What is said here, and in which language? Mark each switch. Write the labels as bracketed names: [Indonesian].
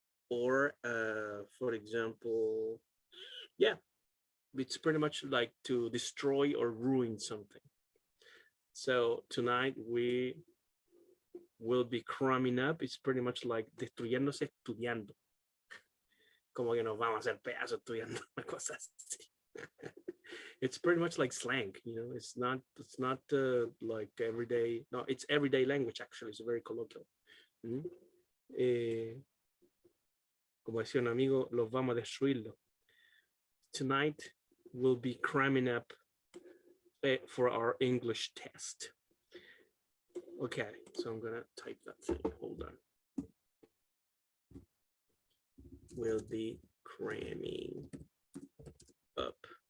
[English] Or for example, yeah, it's pretty much like to destroy or ruin something. So tonight we will be cramming up. It's pretty much like [Spanish] destruyéndose estudiando. Como que nos vamos a hacer pedazos estudiando, una cosa así. [English] It's pretty much like slang, you know. It's not like everyday. No, it's everyday language actually. It's very colloquial. [Spanish] Como decía un amigo, los vamos a destruirlo. [English] Tonight we'll be cramming up for our English test. Okay, so I'm gonna type that thing. Hold on. We'll be cramming up.